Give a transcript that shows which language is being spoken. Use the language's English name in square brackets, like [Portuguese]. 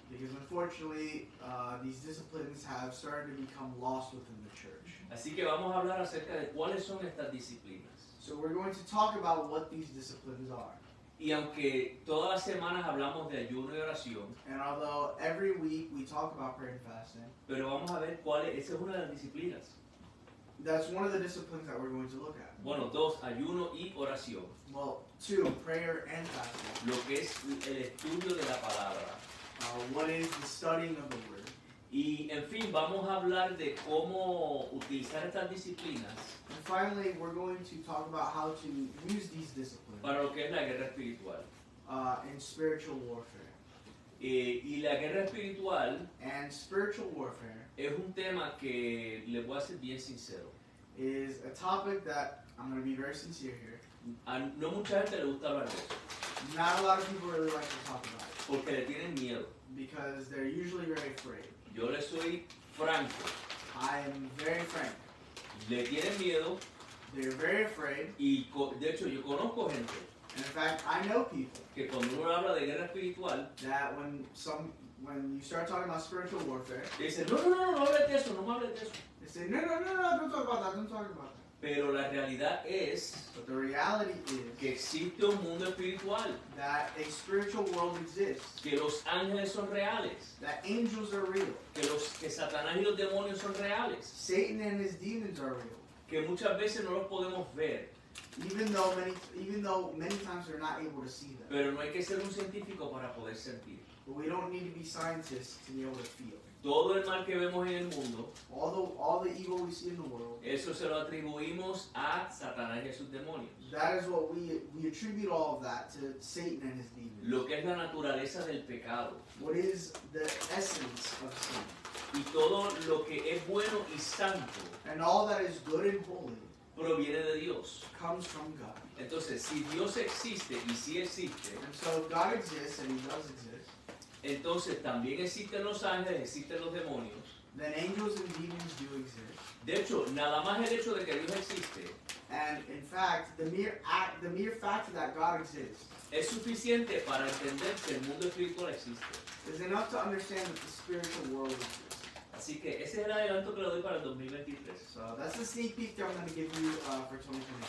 [English] Because unfortunately, these disciplines have started to become lost within the church. [Spanish] Así que vamos a hablar acerca de cuáles son estas disciplinas. [English] So we're going to talk about what these disciplines are. [Spanish] Y aunque todas las semanas hablamos de ayuno y oración, [English] And although every week we talk about prayer and fasting, [Spanish] pero vamos a ver esa es una de las disciplinas. [English] that's one of the disciplines that we're going to look at. [Spanish] Bueno, dos, ayuno y oración. [English] Well, two, prayer and fasting. [Spanish] Lo que es el estudio de la palabra. [English] What is the studying of the word? [Spanish] Y en fin, vamos a hablar de cómo utilizar estas disciplinas [English] And finally, we're going to talk about how to use these disciplines [Spanish] para lo que es la guerra espiritual. [English] in spiritual warfare. [Spanish] Y la guerra espiritual [English] And spiritual warfare [Spanish] es un tema que les voy a ser bien sincero. [English] is a topic that I'm going to be very sincere here. [Spanish] No mucha gente le gusta hablar de eso, [English] Not a lot of people really like to talk about it [Spanish] porque le tienen miedo. [English] because they're usually very afraid. [Spanish] Yo le soy franco, [English] I am very frank. [Spanish] le tienen miedo [English] They're very afraid. [Spanish] y de hecho yo conozco gente [English] And in fact, I know people [Spanish] que cuando uno habla de guerra espiritual, [English] that when you start talking about spiritual warfare, [Spanish] dicen, no hables de eso, no me hables de eso. [English] they say, no, don't talk about that, don't talk about that. [Spanish] Pero la realidad es [English] But the reality is [Spanish] que existe un mundo espiritual, [English] that a spiritual world exists, [Spanish] que los ángeles son reales, [English] that angels are real, [Spanish] que Satanás y los demonios son reales, [English] Satan and his demons are real, [Spanish] que muchas veces no los podemos ver, [English] even though many times we're not able to see them. [Spanish] pero no hay que ser un científico para poder sentir. [English] But we don't need to be scientists to be able to feel. [Spanish] Todo el mal que vemos en el mundo, [English] All the evil we see in the world, [Spanish] eso se lo atribuimos a Satanás y a sus demonios. [English] that is what we attribute all of that to Satan and his demons. [Spanish] Lo que es la naturaleza del pecado. [English] What is the essence of sin? [Spanish] Y todo lo que es bueno y santo [English] And all that is good and holy [Spanish] proviene de Dios. [English] comes from God. [Spanish] Entonces, si Dios existe y si existe, [English] And so if God exists, and he does exist, [Spanish] entonces también existen los ángeles, existen los demonios. [English] then angels and demons do exist. [Spanish] De hecho, nada más el hecho de que Dios existe [English] And in fact, the mere fact that God exists [Spanish] es suficiente para entender que el mundo espiritual existe. [English] is enough to understand that the spiritual world exists. [Spanish] Así que ese es el adelanto que le doy para el 2023. [English] So that's the sneak peek that I'm going to give you for 2023.